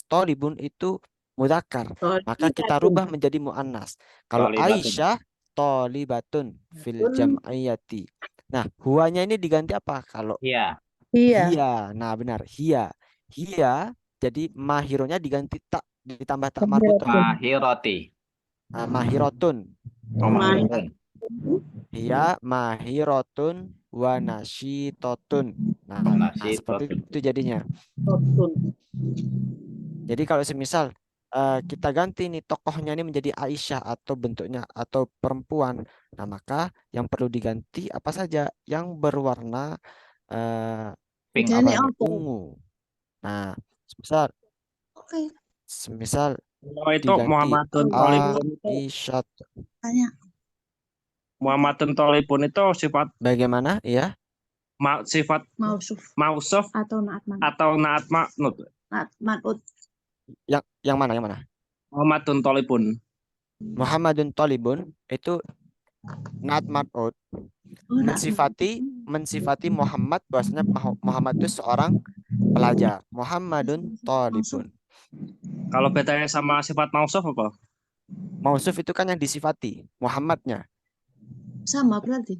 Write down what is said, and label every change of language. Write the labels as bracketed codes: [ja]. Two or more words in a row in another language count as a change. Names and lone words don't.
[id] Tolibun itu mudzakkar. Maka kita Tolibatun. rubah menjadi mu'annas. Kalau Tolibatun. [ar] عائشة طالبة في الجمعية. [id] Nah, huwanya ini diganti apa? Kalau Iya. hiya. Nah, benar. Hiya. Hiya jadi mahironya diganti tak, ditambah tak marbutoh. Mahiroti. Mahirotun. Mahirotun. [ar] هي ماهرة وناشطة. [id] Nah, seperti itu jadinya. Jadi kalau semisal kita ganti nih tokohnya ini menjadi Aisyah atau bentuknya atau perempuan, nah maka yang perlu diganti apa saja yang berwarna Pink. ungu. Nah, semisal Kalau itu diganti Muhammadun Tolibun itu Aisyah. Muhammadun Tolibun itu sifat Bagaimana? Ya. sifat mausuf atau naat atau [ar] نعت منعوت. [id] manut. Yang mana? Muhammadun Tolibun. Muhammadun Tolibun itu [ar] نعت منعوت. [id] Mensifati Muhammad, bahwasanya Muhammad itu seorang pelajar. Muhammadun Tolibun. Kalau bedanya sama sifat mausuf apa? Mausuf itu kan yang disifati, Muhammadnya. Sama berarti.